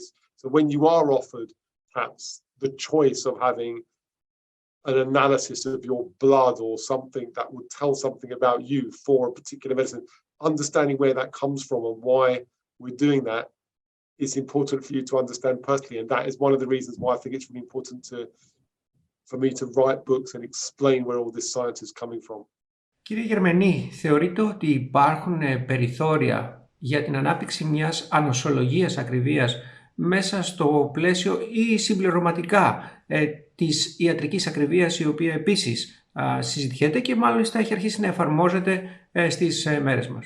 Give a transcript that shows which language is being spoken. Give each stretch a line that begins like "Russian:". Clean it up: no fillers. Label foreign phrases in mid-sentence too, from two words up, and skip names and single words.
English: So when you are offered perhaps the choice of having an analysis of your blood or something that would tell something about you for a particular medicine, understanding where that comes from and why we're doing that is important for you to understand personally. And that is one of the reasons why I think it's really important for me to write books and explain where all this science is coming from.
Greek: Κύριε Γερμενή, θεωρείτε ότι υπάρχουν περιθώρια για την ανάπτυξη μιας ανοσολογίας ακριβίας μέσα στο πλαίσιο ή συμπληρωματικά της ιατρικής ακριβίας, η οποία επίσης συζητιέται και μάλιστα έχει αρχίσει να εφαρμόζεται στις μέρες μας?